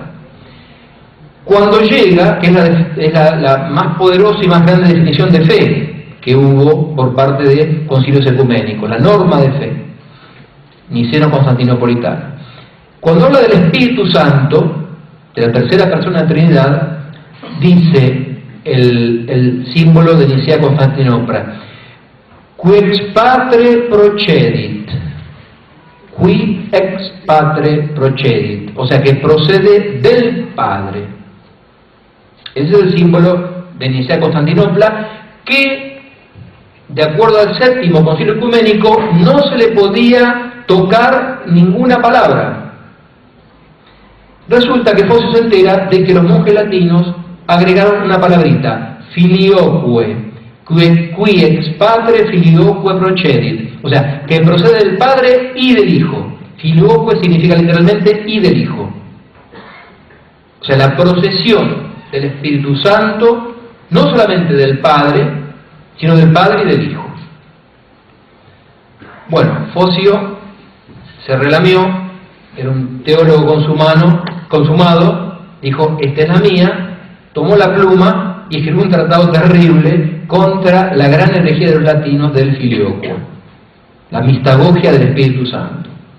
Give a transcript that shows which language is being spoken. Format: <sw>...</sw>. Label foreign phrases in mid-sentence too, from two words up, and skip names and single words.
<es>Cuando llega, que es la más poderosa y más grande definición de fe que hubo por parte de concilios ecuménicos, la norma de fe, niceno constantinopolitano. Cuando habla del Espíritu Santo, de la tercera persona de la Trinidad, dice el símbolo de Nicea Constantinopla,</es> <la>Quex Patre procedit, qui ex patre procedit,</la> <es>o sea que procede del Padre. Ese es el símbolo de Nicea-Constantinopla, que de acuerdo al séptimo concilio ecuménico no se le podía tocar ninguna palabra. Resulta que Fosio se entera de que los monjes latinos agregaron una palabrita,</es> <la>filioque, qui ex patre filioque procedit,</la> <es>o sea, que procede del Padre y del Hijo. Filioque significa literalmente y del Hijo. O sea, la procesión del Espíritu Santo, no solamente del Padre, sino del Padre y del Hijo. Bueno, Fosio se relamió, era un teólogo consumado, dijo, esta es la mía, tomó la pluma y escribió un tratado terrible contra la gran herejía de los latinos del filioque, la mistagogia del Espíritu Santo.</es>